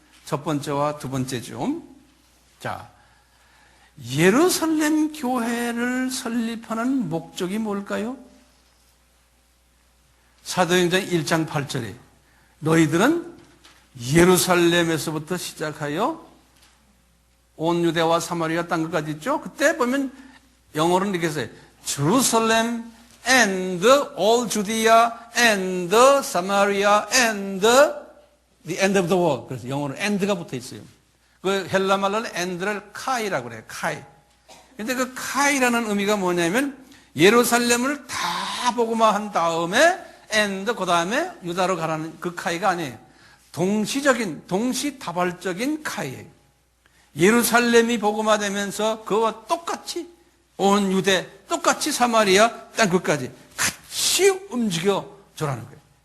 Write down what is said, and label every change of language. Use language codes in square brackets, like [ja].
[ko] 첫 번째와 두 번째죠. 자, 예루살렘 교회를 설립하는 목적이 뭘까요? 사도행전 1장 8절에 너희들은 예루살렘에서부터 시작하여 온 유대와 사마리아 땅 끝까지 있죠? 그때 보면 영어로는 이렇게 써요. [en] Jerusalem and all Judea and Samaria and the end of the world. [ko] 그래서 영어로 and가 붙어 있어요. 그 헬라 말로는 and를 카이라고 그래요. 카이. 근데 그 카이라는 의미가 뭐냐면 예루살렘을 다 복음화한 다음에 and 그 다음에 유다로 가라는 그 카이가 아니에요. 동시적인 동시다발적인 카이예요. 예루살렘이 복음화되면서 그와 똑같이 온 유대, 똑같이 사마리아 땅 끝까지 같이 움직여 줘라는 거예요.